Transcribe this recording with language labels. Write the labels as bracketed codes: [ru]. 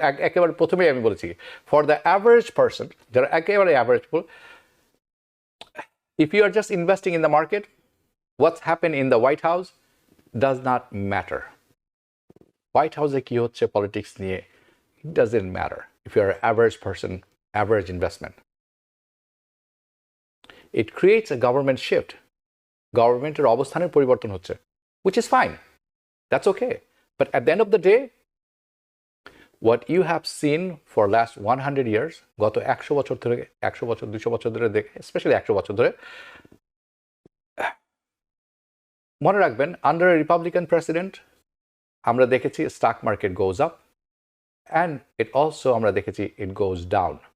[bn] একেবারে প্রথমেই আমি বলেছি, [en] for the average person, [bn] যারা একেবারে [en] average people, if you are just investing in the market, what's happened in the White House does not matter. White House কি হচ্ছে politics নিয়ে, it doesn't matter if you're an average person, average investment. It creates a government shift. [bn] Governmenটের অবস্থানের পরিবর্তন হচ্ছে, [en] which is fine. That's okay. But at the end of the day, what you have seen for last 100 years, [bn] গত 100 বছর ধরে, 100 বছর 200 বছর ধরে দেখে, [en] especially 100 বছর ধরে, [bn] মনে রাখবেন, [en] under a Republican president, [bn] আমরা দেখেছি [en] stock market goes up, and it also আমরা দেখেছি it goes down.